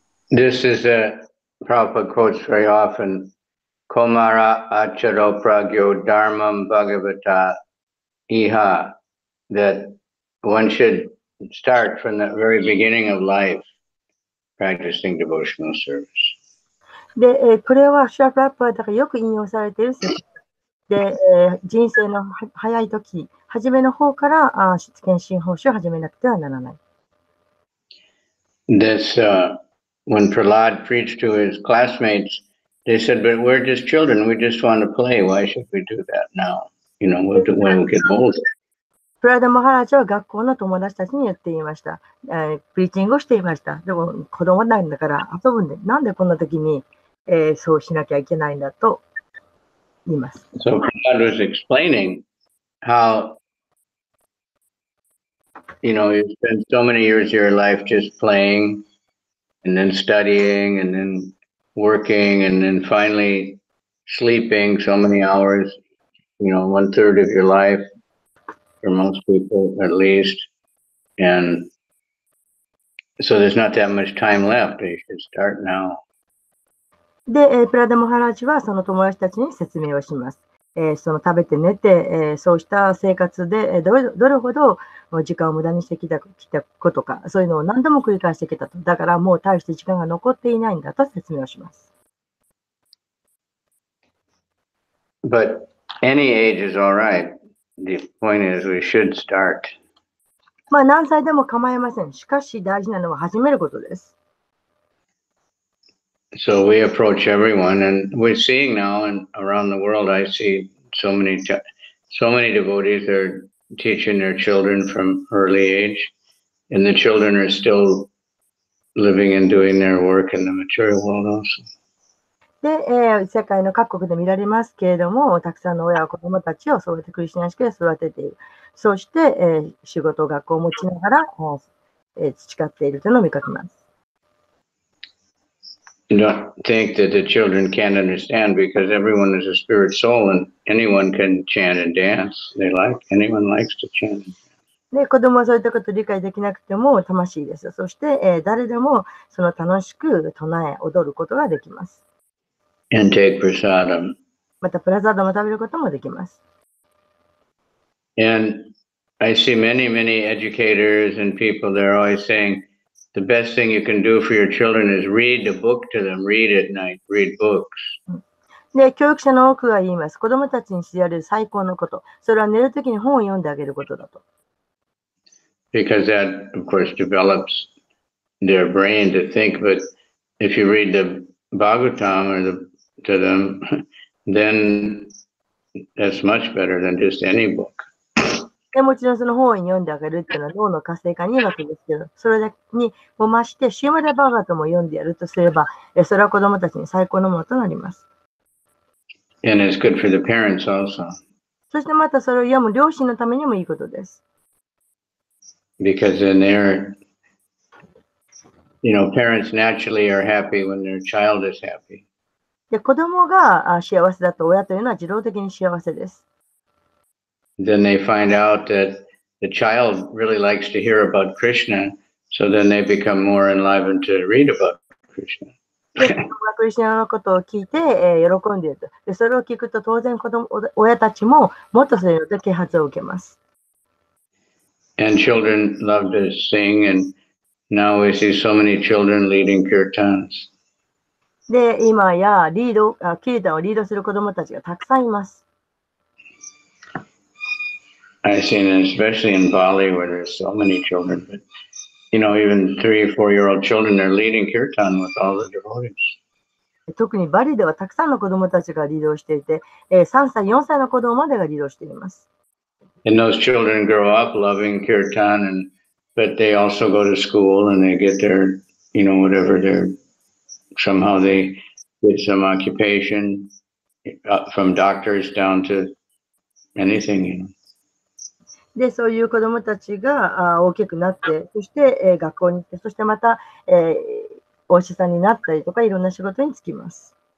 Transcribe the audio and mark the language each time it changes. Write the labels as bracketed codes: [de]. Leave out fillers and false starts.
[en] This is a Prabhupada quotes very often. [sa] Komara acharo pragyo dharmam bhagavata iha, [en] that one should start from the very beginning of life practicing devotional service. [ja] で、これはシュラプラッパーだからよく引用されている説で、人生の早い時、初めの方から献身奉仕を始めなくてはならない。 [en] This, when Prahlad preached to his classmates, they said, but we're just children, we just want to play, why should we do that now? You know, when we get older. [ja] プラダ・マハラジャは学校の友達たちに言っていました。プリーチングをしていました。でも子供なんだから遊ぶんで、なんでこんな時に、そうしなきゃいけないんだと言います。 [en] So Prahlad was explaining how, you know, you spend so many years of your life just playing and then studying and then working and then finally sleeping so many hours, you know, 1/3 of your life for most people at least. And so there's not that much time left. You should start now. [ja] で、プラダ・マハラジはその友達たちに説明をします。その食べて寝て、そうした生活で、どれほど時間を無駄にしてきたことか、そういうのを何度も繰り返してきたと。だからもう大して時間が残っていないんだと説明をします。 [en] But any age is all right. The point is we should start. [ja] まあ何歳でも構いません。しかし大事なのは始めることです。 [en] So we approach everyone, and we're seeing now, and around the world, I see so many devotees are teaching their children from early age, and the children are still living and doing their work in the material world also. [ja] で、世界の各国で見られますけれども、たくさんの親は子供たちをそうやってクリスチャン式で育てている。そして、仕事、学校を持ちながら、培っているというのを見かけます。 [en] You don't think that the children can't understand because everyone is a spirit soul and anyone can chant and dance. Anyone likes to chant. [ja] で、子供はそういったことを理解できなくても魂です。そして、誰でもその楽しく唱え、踊ることができます。 [en] And take prasadam. [ja] また、プラザードも食べることもできます。 [en] And I see many educators and people, they're always saying, the best thing you can do for your children is read the book to them, read at night, read books. [ja] で、教育者の多くが言います。子供たちにしてやる最高のこと。それは寝るときに本を読んであげることだと。 [en] because that, of course, develops their brain to think. But if you read the Bhagavatam to them, then that's much better than just any book. [ja] でもちろんその本を読んであげるっていうのは脳の活性化にいいわけですけど、それにも増して、シーマダバーガートも読んでやるとすれば、それは子供たちに最高のものとなります。 [en] And it's good for the parents also. [ja] そしてまたそれを読む両親のためにもいいことです。 [en] Because then they're, parents naturally are happy when their child is happy. [ja] で、子供が幸せだと親というのは自動的に幸せです。 [en] Then they find out that the child really likes to hear about Krishna, so then they become more enlivened to read about Krishna. [ja] で、子供がクリスナのことを聞いて、喜んでいると。で、それを聞くと当然親たちももっとそれで啓発を受けます。 [en] And children love to sing, and now we see so many children leading kirtans. [ja] で、今やキータンをリードする子供たちがたくさんいます。 [en] I've seen it, especially in Bali, where there's so many children. But, even 3 or 4-year-old children are leading kirtan with all the devotees. [ja] 特にバリではたくさんの子供たちがリードしていて、3歳、4歳の子供までがリードしています。 [en] And those children grow up loving kirtan, but they also go to school and they get their, whatever somehow they get some occupation, from doctors down to anything, [ja] で、そういう子供たちが大きくなって、そして、学校に行って、そしてまた、お医者さんになったりとか、いろんな仕事に就きます。